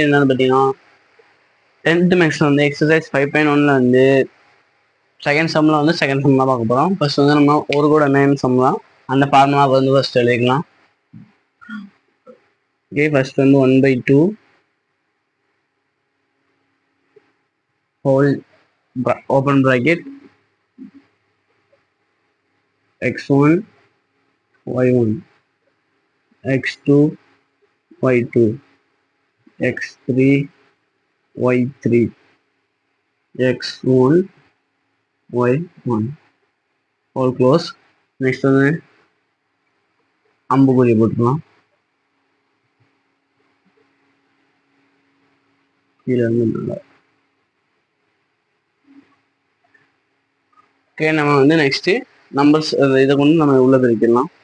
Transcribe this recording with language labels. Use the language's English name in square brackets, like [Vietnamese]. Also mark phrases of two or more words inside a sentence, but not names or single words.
[Tamil] பார்த்தீங்கன்னா 10th மேக்ஸில் வந்து எக்ஸசைஸ் 5.1ல் வந்து [English] second summil [Tamil] வந்து [English] second sum [Tamil] தான் பார்க்க போகிறோம். ஃபர்ஸ்ட் வந்து நம்ம ஒரு கூட [English] main sum [Tamil] தான், அந்த ஃபார்முலா வந்து ஃபர்ஸ்ட் எழுதிக்கலாம். [English] okay, first வந்து 1/2 whole open bracket x1 y1 x2 y2 x3 y3 x1 y1 all close. [Tamil] நெக்ஸ்ட் வந்து அம்புக்குறி போட்டுக்கலாம். கீழே வந்து நல்லா ஓகே. நம்ம வந்து [English] next numbers [Tamil] இதை கொண்டு நம்ம உள்ள பிரிக்கலாம்.